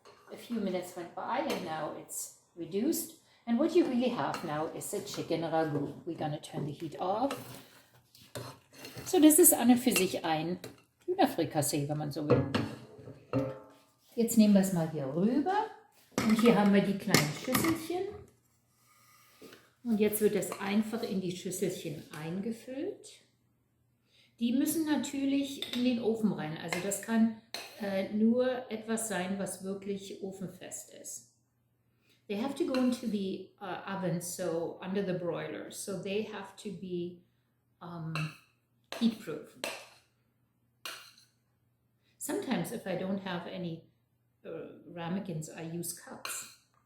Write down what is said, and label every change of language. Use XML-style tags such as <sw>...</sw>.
<en>A few minutes went by and now it's reduced. And what you really have now is a chicken ragout. We're going to turn the heat off.</en> <de>So, das ist an und für sich ein Hühnerfrikassee, wenn man so will. Jetzt nehmen wir es mal hier rüber. Und hier haben wir die kleinen Schüsselchen. Und jetzt wird es einfach in die Schüsselchen eingefüllt. Die müssen natürlich in den Ofen rein. Also das kann nur etwas sein, was wirklich ofenfest ist.</de> <en>They have to go into the oven, so under the broiler. So they have to be heat-proof. Sometimes if I don't have any ramekins, I use cups.</en>